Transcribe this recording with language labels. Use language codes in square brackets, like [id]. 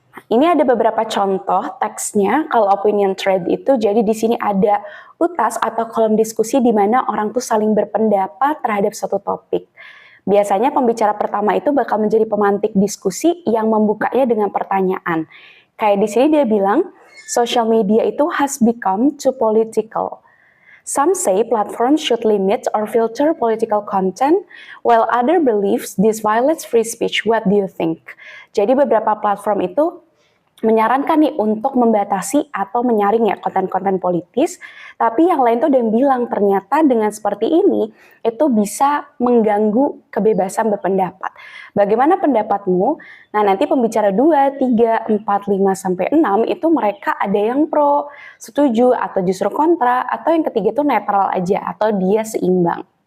[id] Ini ada beberapa contoh teksnya. Kalau opinion thread itu, jadi di sini ada utas atau kolom diskusi di mana orang tuh saling berpendapat terhadap suatu topik. Biasanya pembicara pertama itu bakal menjadi pemantik diskusi yang membukanya dengan pertanyaan. Kayak di sini dia bilang, social media itu [en] has become too political. Some say platforms should limit or filter political content, while other believes this violates free speech. What do you think? [id] Jadi beberapa platform itu menyarankan nih untuk membatasi atau menyaring ya konten-konten politis, tapi yang lain tuh ada yang bilang ternyata dengan seperti ini itu bisa mengganggu kebebasan berpendapat. Bagaimana pendapatmu? Nah, nanti pembicara 2, 3, 4, 5, sampai 6 itu mereka ada yang pro, setuju, atau justru kontra, atau yang ketiga itu netral aja, atau dia seimbang.